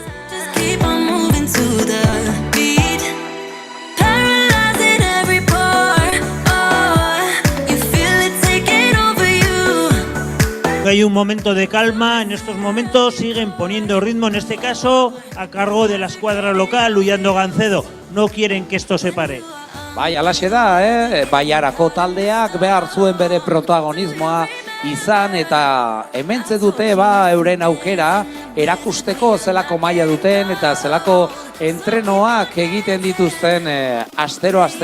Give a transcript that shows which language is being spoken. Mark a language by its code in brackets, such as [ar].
[en] Just keep on moving to the beat, paralyzing every pore. Oh, you feel it taking over you. [es] Hay un momento de calma, en estos momentos siguen poniendo ritmo, en este caso a cargo de la escuadra local, Ullando Gancedo. No quieren que esto se pare. [eu] Bai, alaxe da, Baiarako taldeak behar zuen bere protagonismoa izan eta hementze dute euren aukera erakusteko zelako maila duten eta zelako entrenoak egiten dituzten astero.